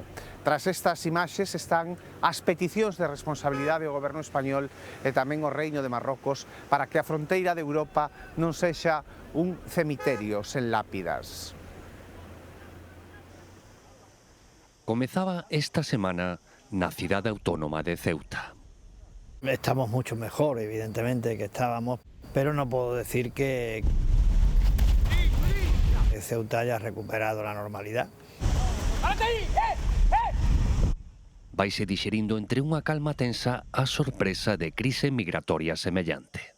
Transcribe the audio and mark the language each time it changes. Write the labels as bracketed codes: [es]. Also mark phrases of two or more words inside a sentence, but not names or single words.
[gl] Tras estas imaxes están as peticións de responsabilidade ao goberno español e tamén ao Reino de Marrocos para que a fronteira de Europa non sexa un cemiterio sen lápidas. Comezaba esta semana na cidade autónoma de Ceuta. [es] Estamos mucho mejor, evidentemente, que estábamos, pero no puedo decir que Ceuta haya recuperado la normalidad. [gl] Vaise dixerindo entre unha calma tensa a sorpresa de crise migratoria semellante.